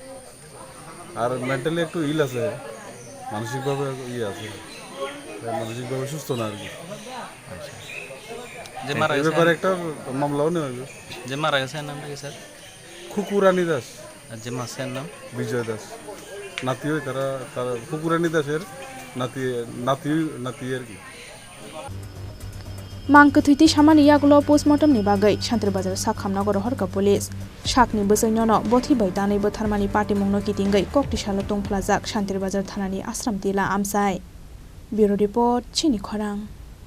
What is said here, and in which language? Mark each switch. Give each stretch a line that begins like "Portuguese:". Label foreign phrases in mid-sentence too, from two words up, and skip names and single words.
Bangla: আর মেন্টালি একটু ইল আছে, মানসিকভাবে ইয়ে আছে, মানসিকভাবে সুস্থ না আর কি। যে মারা এই গেছে, ব্যাপারে একটা মামলাও নেওয়া হবে। যে মারা গেছে এর নামটা কি স্যার? খুকুরানী দাস আর যে মাসের নাম? বিজয় দাস। নাতি হয় তারা, তারা খুকুরানী দাসের নাতি নাতি নাতি আর কি।
Kok Borok: मांगकथुइति सामानि यागुलो पोस्टमार्टमनि बागै शान्तिरबाजार साखामनगर हरका पुलिस साकनि बोसोइ नोनो बोथि बै दानै बोथारमानि पार्टीमुंनो कितिंगै कक्टिसालो तंफ्लाजाक शान्तिरबाजार थानानि आश्राम तिला आमसाय। ब्युरो रिपोर्ट चिनि खरां।